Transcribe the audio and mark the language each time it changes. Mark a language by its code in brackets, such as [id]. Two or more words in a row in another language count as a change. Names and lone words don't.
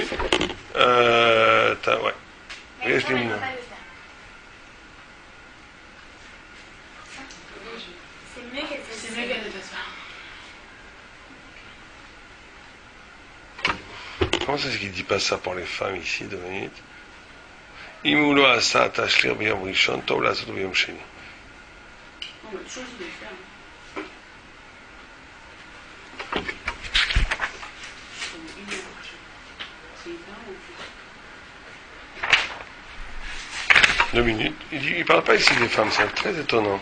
[fr] Ouais. Mais ça, on ne peut pas le faire. C'est mieux qu'elle fasse ça. C'est mieux qu'elle ne fasse pas. Comment ça, c'est qu'il ne dit pas ça pour les femmes ici, 2 minutes? [he] אם לא עשה תשליך ביום ראשון, טוב לעשות ביום שני. [fr] On va toujours de le faire. C'est une heure ou plus? 2 minutes. Il ne parle pas ici des femmes, c'est très étonnant.